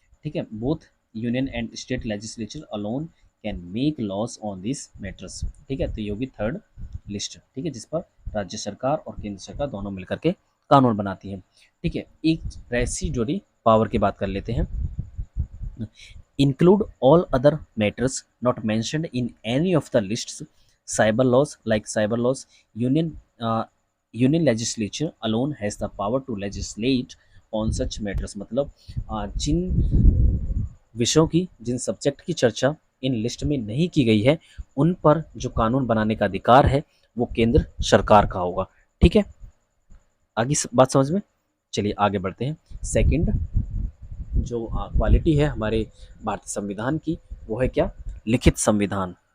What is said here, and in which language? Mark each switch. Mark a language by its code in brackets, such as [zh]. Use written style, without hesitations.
[hi] ठीक है, [en] Both union and state legislature alone can make laws on this matters. [hi] ठीक है, तो ये होगी थर्ड लिस्ट। ठीक है, जिस पर राज्य सरकार और केंद्र सरकार दोनों मिलकर के कानून बनाती है। ठीक है, एक रेसिडुअरी पावर की बात कर लेते हैं। [en] Include all other matters not mentioned in any of the lists. Cyber laws, like cyber laws, union legislature alone has the power to legislate on such matters। [hi] मतलब जिन विषयों की, जिन सब्जेक्ट की चर्चा इन लिस्ट में नहीं की गई है, उन पर जो कानून बनाने का अधिकार है वो केंद्र सरकार का होगा। ठीक है, आगे बात समझ में, चलिए आगे बढ़ते हैं। सेकंड जो क्वालिटी है हमारे भारतीय संविधान की, वो है क्या, लिखित संविधान।